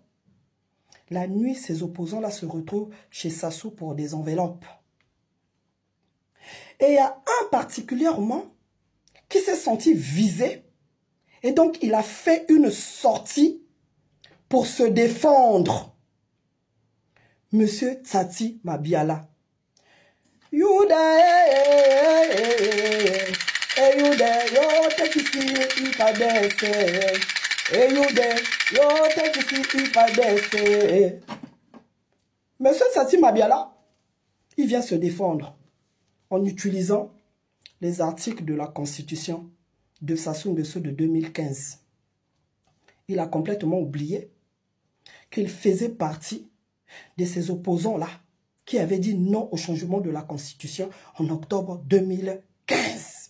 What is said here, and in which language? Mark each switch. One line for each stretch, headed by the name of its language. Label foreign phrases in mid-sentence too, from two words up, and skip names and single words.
French: La nuit, ces opposants-là se retrouvent chez Sassou pour des enveloppes. Et il y a un particulièrement qui s'est senti visé. Et donc, il a fait une sortie pour se défendre. Monsieur Tsati Mabiala.
Lingala: Youde, youde, yo tekisi ipadese. Youde, yo tekisi ipadese.
French: Monsieur Tsati Mabiala, il vient se défendre en utilisant les articles de la Constitution de Sassou Nguesso de 2015. Il a complètement oublié qu'il faisait partie de ces opposants-là qui avaient dit non au changement de la Constitution en octobre 2015.